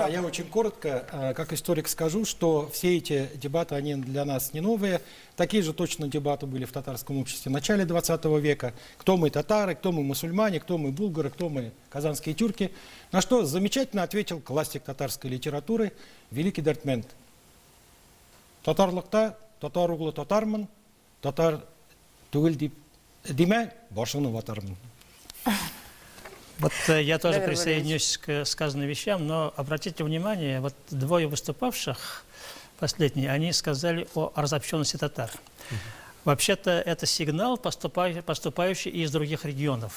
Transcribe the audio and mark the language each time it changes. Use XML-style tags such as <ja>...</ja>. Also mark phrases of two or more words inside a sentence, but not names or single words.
<ru>Да, я очень коротко, как историк, скажу, что все эти дебаты, они для нас не новые. Такие же точно дебаты были в татарском обществе в начале 20 века. Кто мы татары, кто мы мусульмане, кто мы булгары, кто мы казанские тюрки. На что замечательно ответил классик татарской литературы, великий Дертмент.</ru> <tt>Татарлыкта, татар углы татармын, татар түгел диме, башыны ватармын.</tt> <ru>Вот я тоже присоединюсь к сказанным вещам, но обратите внимание, вот двое выступавших, последние, они сказали о разобщенности татар. Вообще-то это сигнал, поступающий из других регионов.</ru>